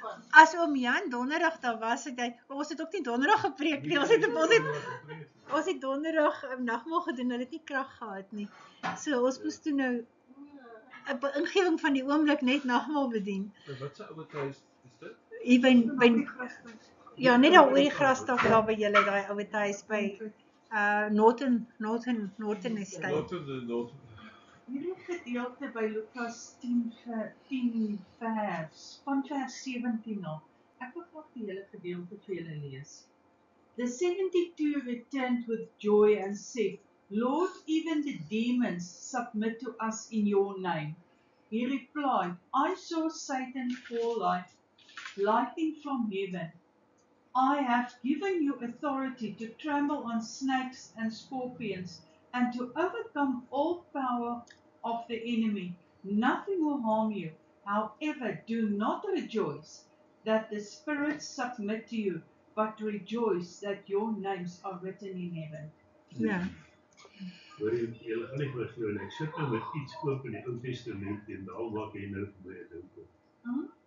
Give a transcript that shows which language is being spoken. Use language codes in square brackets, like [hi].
[af] As oom Jan donderdag daar was, ons het ook nie donderdag gepreek nie, ons het donderdag nagmaal gedoen, hulle het nie krag gehad nie. So ons moes toe nou 'n ingewing van die oomblik net nagmaal bedien. Wat se ouer huis is dit? Hier by ja, net daar oor die grasdak daar by julle, daai ouer huis by Norton Estate. Hierdie gedeelte by Lukas 10 vers, van vers 17 af. Ek wil graag die hele gedeelte vir julle lees. [en] The 72 returned with joy and said, Lord, even the demons submit to us in your name. He replied, I saw Satan fall like lightning from heaven. I have given you authority to trample on snakes and scorpions and to overcome all power of the enemy. Nothing will harm you. However, do not rejoice that the spirits submit to you, but rejoice that your names are written in heaven. [af] Ja. Hoor jy, julle gaan nie vir glo nie, ek sit nou met iets oop in die Ou Testament en daar maak jy nou vir my 'n ding op.